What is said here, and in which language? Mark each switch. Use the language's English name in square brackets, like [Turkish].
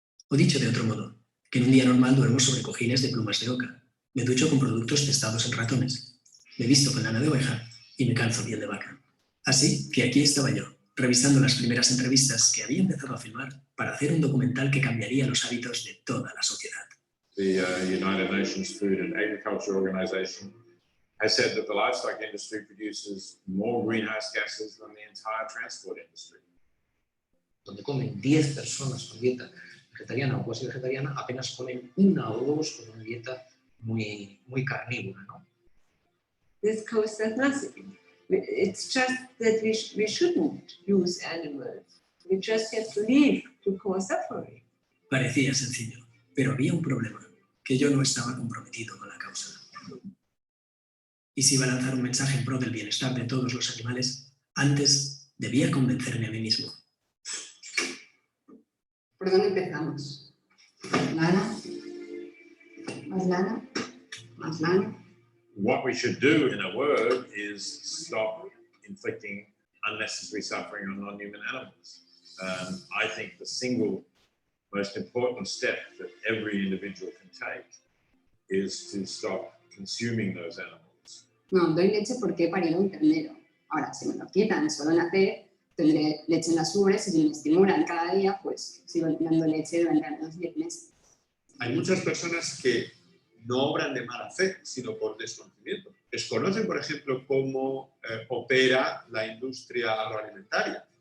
[Spanish] O dicho de otro modo, que en un día normal duermo sobre cojines de plumas de oca, me ducho con productos testados en ratones, me visto con lana de oveja y me calzo piel de vaca. Así que aquí estaba yo, revisando las primeras entrevistas que había empezado a filmar para hacer un documental que cambiaría los hábitos de toda la sociedad. [English] The United Nations Food and Agriculture Organization has said that the livestock industry produces more greenhouse gases than the entire transport industry. [Spanish] Donde comen 10 personas con dieta vegetariana o cuasi vegetariana, apenas comen 1 o 2 con una dieta muy carnívora, ¿no? [English] This causes nothing. It's just that we shouldn't use animals. We just have to live to cause suffering. [Spanish] Parecía sencillo, pero había un problema, que yo no estaba comprometido con la causa. Y si iba a lanzar un mensaje en pro del bienestar de todos los animales, antes debía convencerme a mí mismo. ¿Por dónde empezamos? ¿Lana? ¿Más lana? ¿Más lana? [English] What we should do, in a word, is stop inflicting unnecessary suffering on non-human animals. I think the single most important step that every individual can take is to stop consuming those animals. [Spanish] No, doy leche porque he parido un ternero. Ahora, si me lo quitan solo nacer, tendré leche en las ubres y si me estimulan cada día, pues sigo dando leche durante al menos 10 meses. Hay muchas personas que no obran de mala fe, sino por desconocimiento. Desconocen, por ejemplo, cómo opera la industria agroalimentaria.